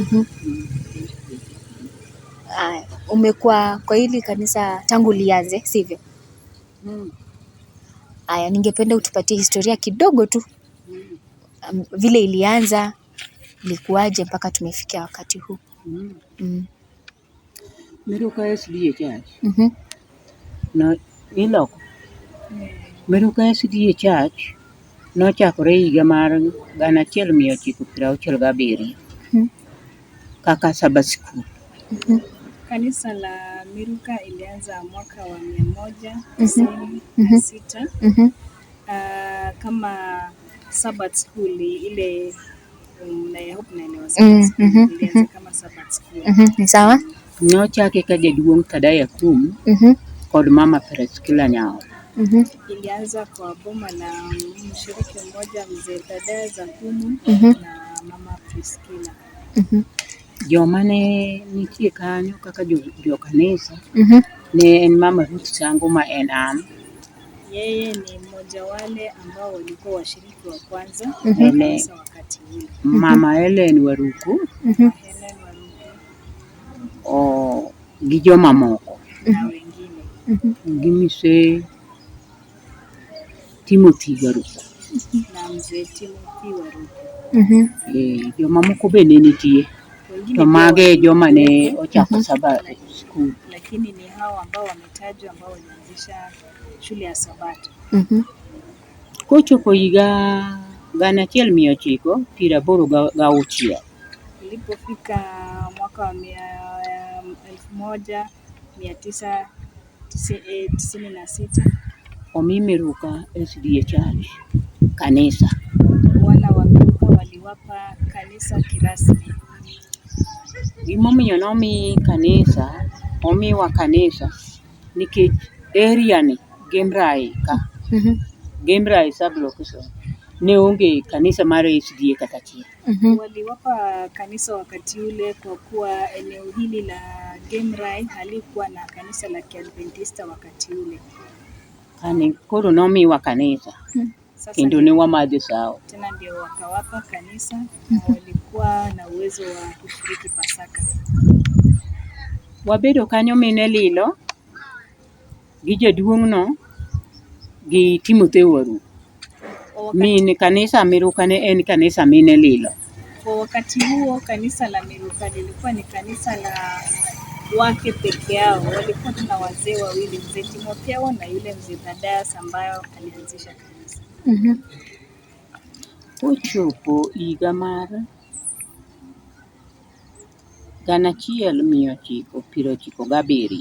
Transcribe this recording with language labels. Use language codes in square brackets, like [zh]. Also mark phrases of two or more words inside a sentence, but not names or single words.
[sw] Umekuwa kwa hili kanisa tangu lianze, sivyo? Aya, ningependa utupatie historia kidogo tu. Vile ilianza, ilikuwaje mpaka tumefikia wakati huu. MIRUKA SDA Church. [luo] Na iloko. MIRUKA SDA Church nochakore higa mar 1967 kaka Sabbath School. [sw] Kanisa la MIRUKA ilianza mwaka wa 1996 kama Sabbath School ile na hope na ilianza kama Sabbath School. Sawa? [luo] Nochake ka jaduong' Kadaya Kum kod mama Preskila Nyao. [sw] Ilianza kwa boma la mshiriki mmoja mzee Kadaya za Kumu na mama Preskila. [luo] Jomane nitie kanyo kaka jo kanisa ne en mama RUTH SANGO ma en an. [sw] Yeye ni mmoja wale ambao walikuwa washiriki wa kwanza kanisa wakati ule. [luo] Mama HELEN Waruku. HELEN Waruku. Gi joma moko [sw] na wengine. [luo] Gimise Timothy Waruku. [sw] Na mzee Timothy Waruku. [luo] Joma moko bende nitie. To mage joma ne ochako Sabbath School. [sw] Lakini ni hao ambao wametajwa ambao walianzisha shule ya Sabato. [luo] Kochopo higa 1986 [sw] ilipofika mwaka wa [luo] 1996 omi MIRUKA SDA Church kanisa. [sw] Wana wa MIRUKA waliwapa kanisa kirasmi. [luo] Gimomiyo nomi kanisa, omiwa kanisa nikech area ni Gemrai ka. Gemrai sub-location ne onge kanisa mar SDA kata achiel. [sw] Waliwapa kanisa wakati ule kwa kuwa eneo hili la Gemrai halikuwa na kanisa la Kiadventista wakati ule. [luo] Kani koro nomiwa kanisa. Kendo ne wamadhi sawa. [sw] Tena ndio wakawapa kanisa na walikuwa na uwezo wa kushiriki Pasaka. [luo] Wabedo kanyo mine lilo gi jaduong' no gi Timothy Waruku. Mine kanisa MIRUKA ne en kanisa mine lilo. [sw] Kwa wakati huo kanisa la MIRUKA lilikuwa ni kanisa la wake peke yao. Walikuwa tuna wazee wawili, mzee Timothy na yule mzee Kadaya ambayo alianzisha kanisa. [luo] Kochopo higa mar 1997